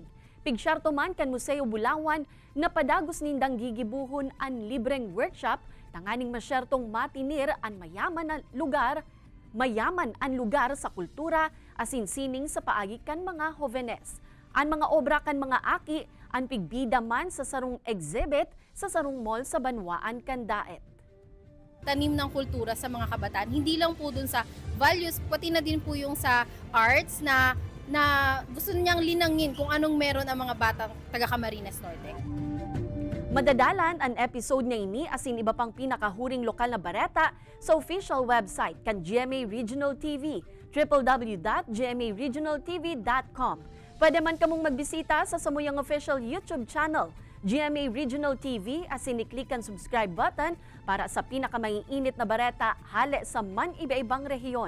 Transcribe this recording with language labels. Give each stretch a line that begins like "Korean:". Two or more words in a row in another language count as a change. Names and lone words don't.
Bikol: Pigsyarto man kan Museo Bulawan na padagos nindang gigibuhon ang libreng workshop, tanganing masyertong matinir ang mayaman ang lugar sa kultura asin sining sa paagi kan mga jovenes. Ang mga obra kan mga aki ang pigbida man sa sarong exhibit sa sarong mall sa Banwaan kan Daet.
Filipino: Tanim ng kultura sa mga kabataan, hindi lang po dun sa values, pati na din po yung sa arts na gusto niyang linangin kung anong meron ang mga batang taga Camarines Norte.
Bikol: Madadalan ang episode niya ini asin iba pang pinakahuring lokal na bareta sa
English: official website
Bikol: kan GMA Regional TV, www.gmaregionaltv.com. Pwede man kamong magbisita sa samuyang official YouTube channel, GMA Regional TV, asin i-click ang
English: subscribe button
Bikol: para sa pinakamaiinit na bareta hale sa man iba-ibang rehiyon.